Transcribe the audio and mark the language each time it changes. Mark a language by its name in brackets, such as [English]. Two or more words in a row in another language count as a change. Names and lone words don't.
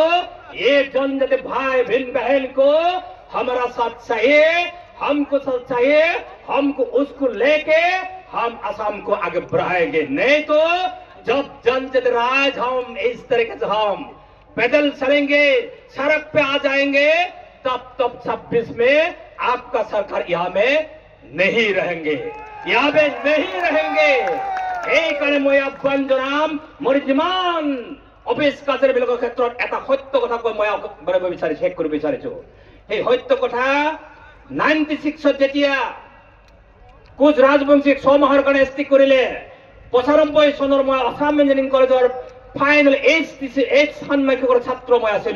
[Hindi] ये जनजाति भाई बहन बहन को हमारा साथ चाहिए, हमको साथ चाहिए, हमको उसको लेके हम असम को आगे बढ़ाएंगे। नहीं तो जब जनजाति राज हम इस तरीके से हम पैदल चलेंगे, सड़क पे आ जाएंगे, तब 26 में आपका सरकार यहाँ में नहीं रहेंगे, यहाँ पे नहीं रहेंगे। [Assamese] এইকাৰণে মই আহ্বান জনাম, মোৰ যিমান অফিচ কাছাৰী বিলাকৰ ক্ষেত্ৰত এটা সত্য কথা কৈ মই শেষ কৰিব বিচাৰিছো। সেই সত্য কথা 96 যেতিয়া কোচ ৰাজবংশীক 6 মাহৰ কাৰণে এছটি কৰিলে, 95 চনৰ মই আসাম ইঞ্জিনিয়াৰিং কলেজৰ ফাইনেল এইচ ষান্মাসিকৰ ছাত্ৰ মই আছিলো।